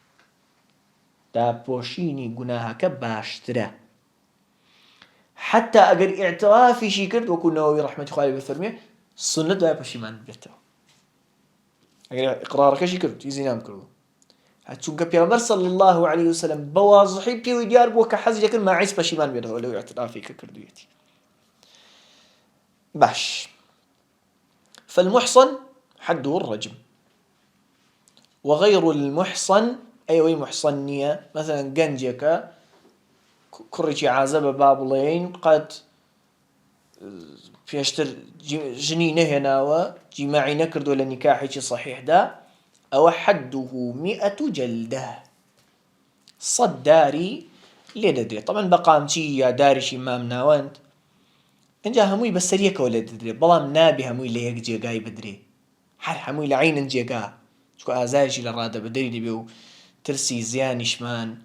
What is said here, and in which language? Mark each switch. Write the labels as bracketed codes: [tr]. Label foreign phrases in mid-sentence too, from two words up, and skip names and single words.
[ckb] داپۆشینی گوناهەکە باشترە حتى ئەگەر ئیعترافیشی کرد وەکو نەوەوی ڕەحمەتی خوای بفەرمێ سنە دوای پەشیمان بێتەوە ئەگەر ئیقرارەکەشی کرد زینام کردو چونکە پێغەمبەر [ar] صلی الله عليه وسلم [ckb] بەوازحی پێوی دیار بووە کە حەزی دەکرد ماعیس پەشیمان بێتەوە لەو ئیعترافی کە کردوویەتی باش [ar] فالمحصن حده الرجم وغير المحصن أي [ckb] وي محصن نية مثلا گەنجێکە کوڕێکی عازە بە با بڵێین قەت پێشتر ژنی نەهێناوە جیماعی نەکردووە لە نیکاحێکی صحیحدا ئەوە حەده 100 جەلدە 100 داری لێ دەدرێت طبعا بە قامچی یا داریشی مام ناوەند ئەنجا هەمووی بەسەریەکەوە لێ دەدرێت بەڵام نابێ هەمووی لە یەک جێگای بدرێ هەر هەمووی لە عینن جێگا چونکە ئازایشی لە ڕادەبەدەری دەبێ و ترسی زیانیشمان